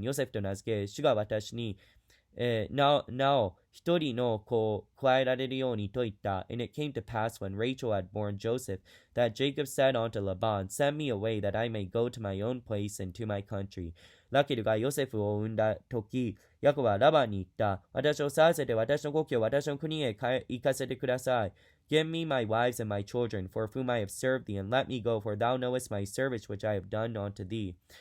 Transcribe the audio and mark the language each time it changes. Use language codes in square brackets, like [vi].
[ja] ヨセフと名付け、主が私に、なお一人の子を加えられるようにと言った。 [en] And it came to pass when Rachel had born Joseph, that Jacob said unto Laban, Send me away, that I may go to my own place and to my country. [ja] ラケルがヨセフを産んだ時、ヤコブはラバンに言った。私を去らせて私の故郷、私の国へ行かせてください。 [en] Give me my wives and my children, for whom I have served thee, and let me go, for thou knowest my service which I have done unto thee.